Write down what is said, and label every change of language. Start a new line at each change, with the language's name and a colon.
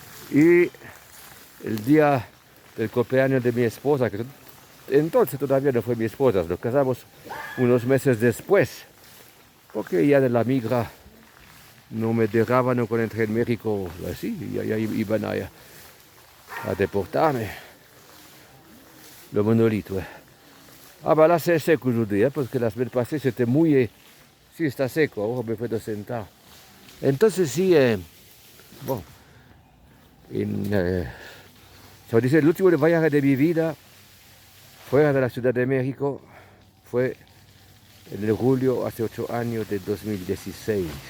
Spanish: Y el día del cumpleaños de mi esposa, que entonces todavía no fue mi esposa, nos casamos unos meses después, porque ya de la migra no me dejaban con entrar en México así, ya iban a deportarme.
French: Le monolithe, ouais. Ah bah là c'est sec aujourd'hui, hein, parce que la semaine passée c'était mouillé.
Spanish: Sí, está seco, ahora me puedo sentar. Entonces sí, bon, se dice, el último viaje de mi vida fuera de la Ciudad de México fue en el julio hace 8 años de 2016.